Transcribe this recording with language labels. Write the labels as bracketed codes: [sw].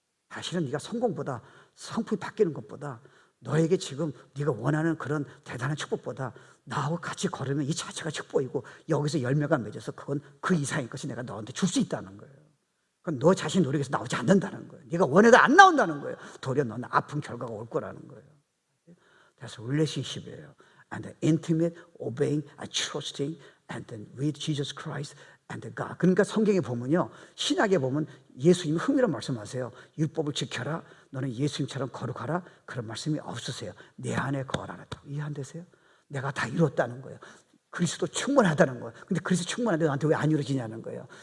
[ko] 사실은 네가 성공보다 성품이 바뀌는 것보다 너에게 지금 네가 원하는 그런 대단한 축복보다 나하고 같이 걸으면 이 자체가 축복이고 여기서 열매가 맺어서 그건 그 이상의 것이 내가 너한테 줄 수 있다는 거예요. 그건 너 자신 노력해서 나오지 않는다는 거예요. 네가 원해도 안 나온다는 거예요. 도리어 너는 아픈 결과가 올 거라는 거예요. 그래서 relationship이에요. [en] And the intimate, obeying, and trusting, and then with Jesus Christ and God. [ko] 그러니까 성경에 보면요, 신약에 보면 예수님이 흥미로운 말씀하세요. 율법을 지켜라. 너는 예수님처럼 거룩하라. 그런 말씀이 없으세요. 내 안에 거하라. 이해 안 되세요? 내가 다 이뤘다는 거예요. 그리스도 충분하다는 거예요. 근데 그리스도 충분한데 나한테 왜 안 이루어지냐는 거예요.